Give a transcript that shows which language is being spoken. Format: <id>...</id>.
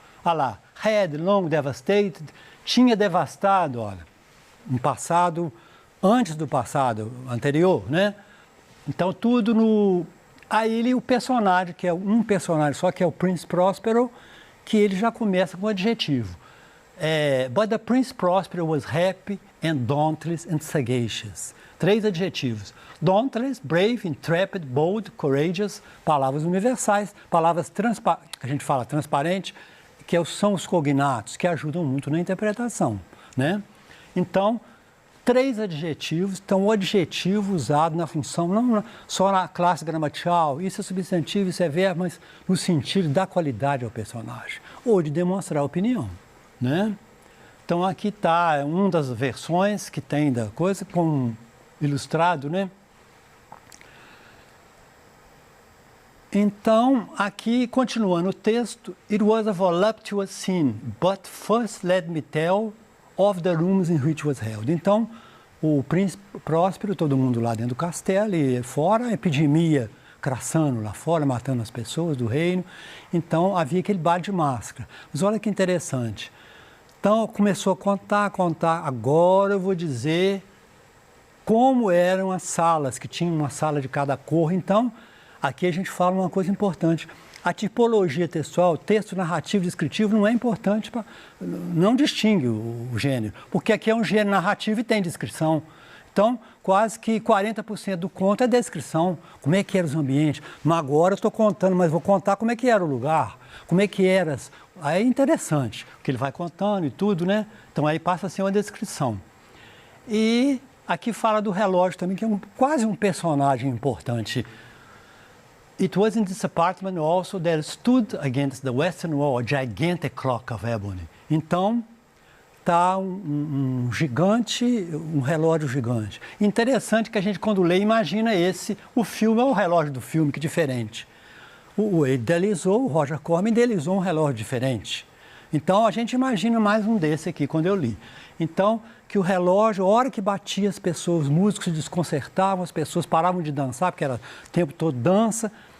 <pt>Olha lá, had, long, devastated, tinha devastado, olha, um passado, antes do passado anterior, né? Então, tudo no... Aí o personagem, que é um personagem só, que é o Prince Prospero, que ele já começa com um adjetivo.</pt> <en>But the Prince Prospero was happy and dauntless and sagacious.</en> <pt>3 adjetivos. Dauntless, brave, intrepid, bold, courageous, palavras universais, palavras que a gente fala transparente, que são os cognatos, que ajudam muito na interpretação, né? Então, 3 adjetivos, então o adjetivo usado na função, não só na classe gramatical, isso é substantivo, isso é verbo, mas no sentido da qualidade ao personagem, ou de demonstrar opinião, né? Então aqui está uma das versões que tem da coisa, com ilustrado, né? Então, aqui, continuando o texto,</pt> <en>it was a voluptuous scene, but first let me tell of the rooms in which was held.</en> <pt>Então, o príncipe Próspero, todo mundo lá dentro do castelo, e fora, a epidemia crassando lá fora, matando as pessoas do reino. Então, havia aquele baile de máscara. Mas olha que interessante. Então, começou a contar. Agora eu vou dizer como eram as salas, que tinha uma sala de cada cor. Então, aqui a gente fala uma coisa importante. A tipologia textual, texto narrativo descritivo, não é importante, não distingue o gênero, porque aqui é um gênero narrativo e tem descrição. Então, quase que 40% do conto é descrição, como é que eram os ambientes. Mas agora eu estou contando, mas vou contar como é que era o lugar, como é que era. Aí é interessante, porque ele vai contando e tudo, né? Então aí passa a ser uma descrição. E aqui fala do relógio também, que é quase um personagem importante.</pt> <en>It was in this apartment also there stood against the western wall a gigantic clock of ebony.</en> <pt>Então, está um gigante, um relógio gigante. Interessante que a gente, quando lê, imagina o filme é o relógio do filme, que diferente. O Roger Corman idealizou um relógio diferente. Então, a gente imagina mais um desse aqui, quando eu li. Então, que o relógio, a hora que batia as pessoas, os músicos se desconcertavam, as pessoas paravam de dançar, porque era o tempo todo dança.</pt>